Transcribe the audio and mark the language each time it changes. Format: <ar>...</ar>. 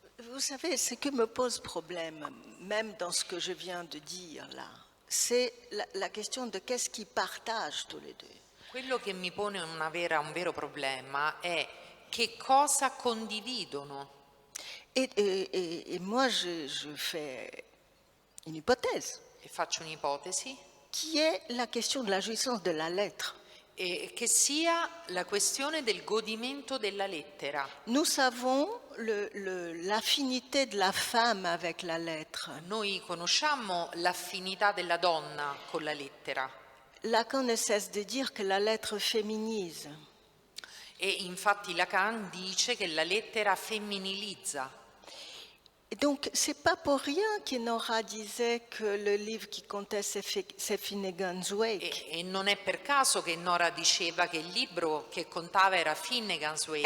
<fr>Vous savez, ce qui me pose problème, même dans ce que je viens de dire là, c'est la question de qu'est-ce qu'ils partagent tous les deux.</fr> <it>Quello che mi pone un vero problema è che cosa condividono.</it> <fr>Et moi, je fais une hypothèse,</fr> <it>E faccio un'ipotesi,</it> <fr>qui est la question de la jouissance de la lettre.</fr> <it>e che sia la questione del godimento della lettera.</it> <fr>Nous savons l'affinité de la femme avec la lettre.</fr> <it>Noi conosciamo l'affinità della donna con la lettera</it> <fr>Lacan ne cesse de dire que la lettre féminise.</fr> <it>e infatti Lacan dice che la lettera femminilizza.</it> <fr>Et donc, c'est pas pour rien qu'Enora disait que le livre qui comptait, c'est Finnegan's Wake.</fr> <it>E non è per caso che Nora diceva che il libro che contava era Finnegan's Wake,</it>